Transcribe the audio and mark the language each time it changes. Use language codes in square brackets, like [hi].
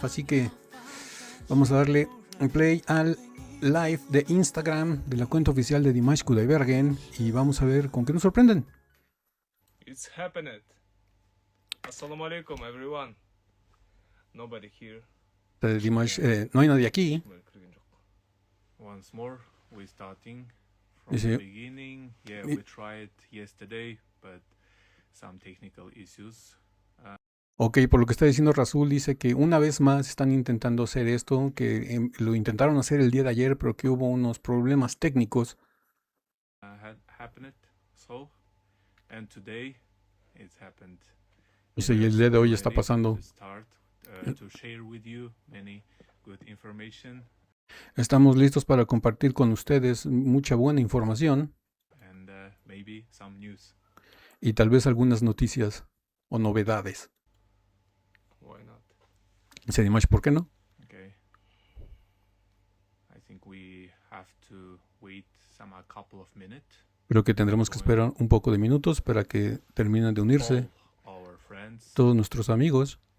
[es] Así que vamos a darle play al live de Instagram de la cuenta oficial de Dimash Kudaibergen y vamos a ver con qué nos sorprenden. [en] It's happened. Assalamu alaikum, everyone. Nobody here. [es] Dimash, no hay nadie aquí. [en] Once more, we're starting from [es] Dice, [en] the beginning. Yeah, we tried yesterday, but some technical issues. [es] Ok, por lo que está diciendo Razul, dice que una vez más están intentando hacer esto, que lo intentaron hacer el día de ayer, pero que hubo unos problemas técnicos. [en] Had happened so, and today it's happened. [es] Dice, y el día de hoy está pasando. [en] To share with you many good information. [es] Estamos listos para compartir con ustedes mucha buena información. [en] And maybe some news. [es] Y tal vez algunas noticias o novedades. [en] Why not? [es] Dice Dimash, ¿por qué no? [en] Okay. I think we have to wait a couple of minutes. [es] Creo que tendremos que esperar un poco de minutos para que terminen de unirse todos nuestros amigos.